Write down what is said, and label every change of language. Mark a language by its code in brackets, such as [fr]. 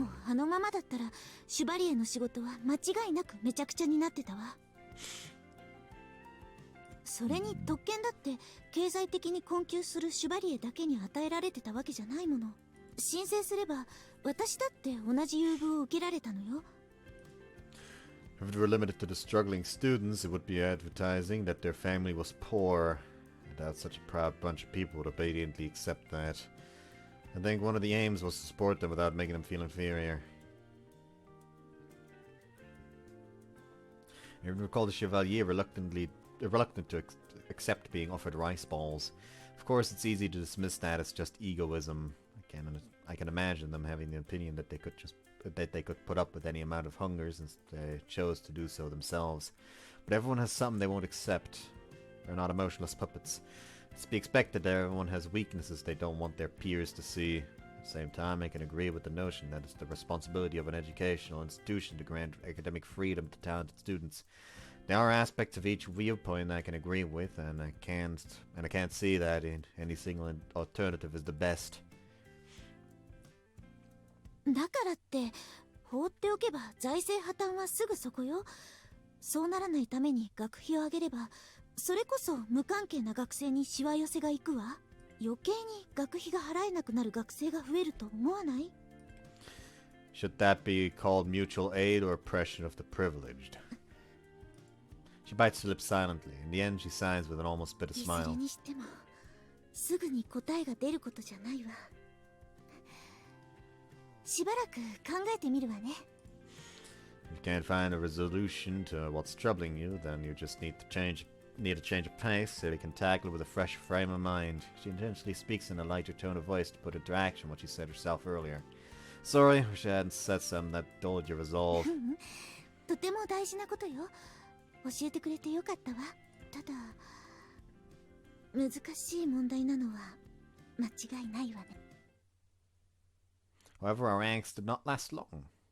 [ja] もあのままだったらシュバリエの仕事は間違いなくめちゃくちゃになってたわ。それに特権だって経済的に困窮するシュバリエだけに与えられてたわけじゃないもの。申請すれば私だって同じ優遇を受けられたのよ。 [en] If it were limited to the struggling students, it would be advertising that their family was poor. I doubt such a proud bunch of people would obediently accept that. I think one of the aims was to support them without making them feel inferior. I even recall the Chevalier reluctant to accept being offered rice balls. Of course, it's easy to dismiss that as just egoism. I can imagine them having the opinion that they could put up with any amount of hunger since they chose to do so themselves. But everyone has something they won't accept. They're not emotionless puppets. It's to be expected that everyone has weaknesses they don't want their peers to see. At the same time, I can agree with the notion that it's the responsibility of an educational institution to grant academic freedom to talented students. There are aspects of each viewpoint I can agree with, and I can't see that any single alternative is the best. [ja] だからって放っておけば財政破綻はすぐそこよ。そうならないために学費を上げればそれこそ無関係な学生にしわ寄せがいくわ。余計に学費が払えなくなる学生が増えると思わない？ [en] Should that be called mutual aid or oppression of the privileged? She bites her lips silently. In the end, she sighs with an almost bitter [ja] いずれ [en] smile. [ja] にしてもすぐに答えが出ることじゃないわ。しばらく考えてみるわね。 [en] If you can't find a resolution to what's troubling you, then you just need a change of pace so you can tackle it with a fresh frame of mind. She intentionally speaks in a lighter tone of voice to put into action what she said herself earlier. Sorry, wish I hadn't said something that dulled your resolve. [ja] とても大事なことよ。教えてくれてよかったわ。ただ難しい問題なのは間違いないわね。 [en] However, our angst did not last long.